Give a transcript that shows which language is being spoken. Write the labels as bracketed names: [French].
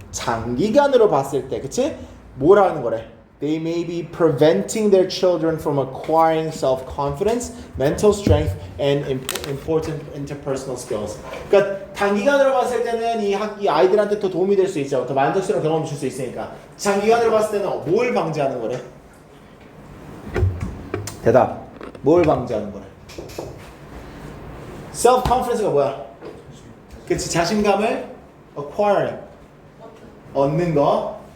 [Korean] 장기간으로 봤을 때, 그치? 뭐라는 거래? [English] They may be preventing their children from acquiring self-confidence, mental strength, and important interpersonal skills. [Korean] 그러니까 단기간으로 봤을 때는 이 아이들한테 더 도움이 될 수 있죠. 더 만족스러운 경험을 줄 수 있으니까. 장기간으로 봤을 때는 뭘 방지하는 거래? 대답. 뭘 방지하는 거래? self-confidence가 뭐야? 그치, 자신감을 acquiring, 얻는 거.